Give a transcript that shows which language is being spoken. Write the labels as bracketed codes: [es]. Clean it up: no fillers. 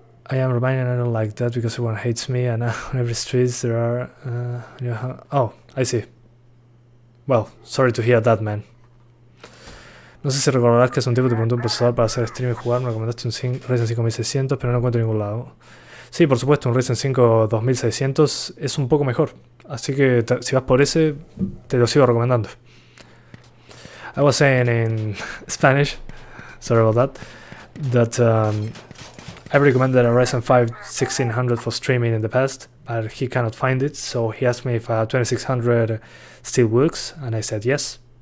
[en] I am reminded I don't like that because everyone hates me, and on every street there are... oh, I see. Well, sorry to hear that, man. [es] No sé si recordarás que hace un tiempo te pregunté un procesador para hacer stream y jugar, me recomendaste un Ryzen 5600, pero no lo encuentro en ningún lado. Sí, por supuesto, un Ryzen 5 2600 es un poco mejor, así que si vas por ese, te lo sigo recomendando. [en] I was saying in Spanish, sorry about that I recommended a Ryzen 5 1600 for streaming in the past, but he cannot find it, so he asked me if a 2600 still works, and I said yes.